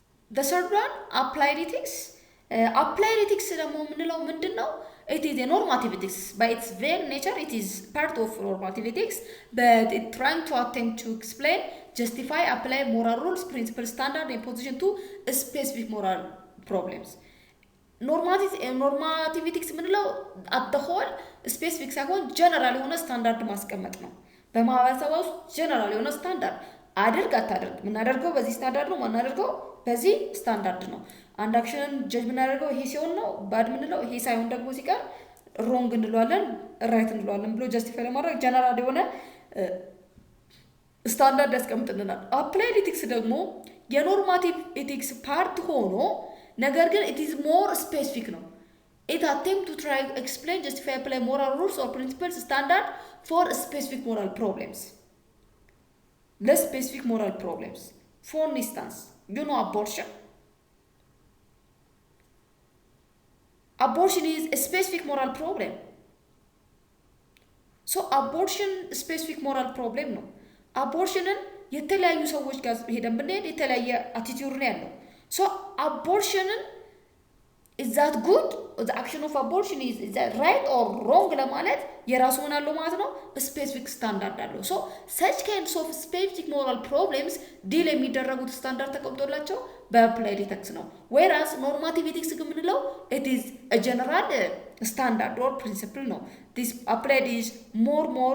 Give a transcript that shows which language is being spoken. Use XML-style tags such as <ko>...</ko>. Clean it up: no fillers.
<en>The third one, applied ethics. Applied ethics</en> <am>ደግሞ የምንለው ምንድነው?</am> <en>It is a normative ethics. By its very nature, it is part of normative ethics, but it trying to attempt to explain, justify, apply moral rules, principles, standard, and position to specific moral problems.</en> <am>Normative ethics የምንለው</am> <en>at the whole specific</en> <am>ሳይሆን ጀነራል የሆነ ስታንዳርድ ማስቀመጥ ነው። በማህበረሰቡ ውስጥ ጀነራል የሆነ ስታንዳርድ አድርግ አታድርግ የምናደርገው በዚህ ስታንዳርድ ነው የማናደርገው በዚህ ስታንዳርድ ነው። አንድ አክሽን ጀጅ የምናደርገው ይሄ ሲሆን ነው ባድ የምንለው፣ ይሄ ሳይሆን ደግሞ ሲቀር ሮንግ እንለዋለን ራይት እንለዋለን ብሎ ጀስቲፋይ ለማድረግ ጀነራል የሆነ ስታንዳርድ ያስቀምጥልናል። አፕላይድ ኤቲክስ ደግሞ የኖርማቲቭ ኤቲክስ ፓርት ሆኖ ነገር ግን</am> <en>it is more specific ነው። It attempt to try explain, justify, apply moral rules or principles standard for specific moral problems. Less specific moral problems. For instance, you know abortion. Abortion is a specific moral problem. So abortion specific moral problem</en> <am>ነው። አቦርሽንን የተለያዩ ሰዎች ጋር ሄደን ብንሄድ የተለያየ አቲቲዩድ ነው ያለው። ሶ አቦርሽንን</am> <en>is that good? The action of abortion is that right or wrong</en> <am>ለማለት የራሱ ሆነ አለው ማለት ነው። ስፔሲፊክ ስታንዳርድ አለው። ሶ</am> <en>such kinds of specific moral problems</en> <am>ዲል የሚደረጉት ስታንዳርድ ተቀምጦላቸው በአፕላይድ ኢቲክስ ነው።</am> <en>whereas normative ethics</en> <am>ግን የምንለው</am> <en>it is a general standard or principle ነው። this applied is more</en>